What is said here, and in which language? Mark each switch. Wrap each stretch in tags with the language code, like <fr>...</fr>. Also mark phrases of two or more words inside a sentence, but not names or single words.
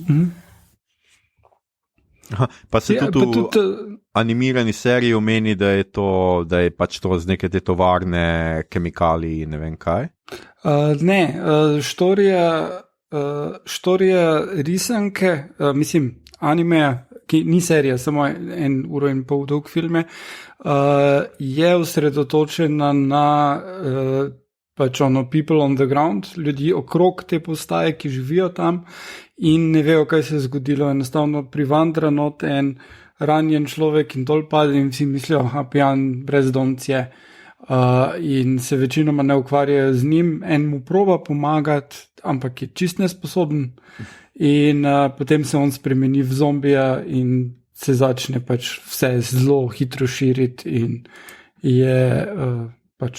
<sl>Pa se tudi animirani seriji omeni, da je pač to z neke te tovarne, kemikaliji, ne vem kaj? Štorija risanke, mislim, anime, ki ni serija, samo 1 uro in pol dolg filme, je osredotočena na pač</sl> <en>people on the ground,</en> <sl>ljudi okrog te postaje, ki živijo tam in ne vejo, kaj se je zgodilo. Enostavno privandra not en ranjen človek in dol pade in vsi mislijo, pijan brezdomec je. In se večinoma ne ukvarjajo z njim, en mu proba pomagati, ampak je čist nesposoben in potem se on spremeni v zombija in se začne pač vse zelo hitro širiti in je pač...</sl>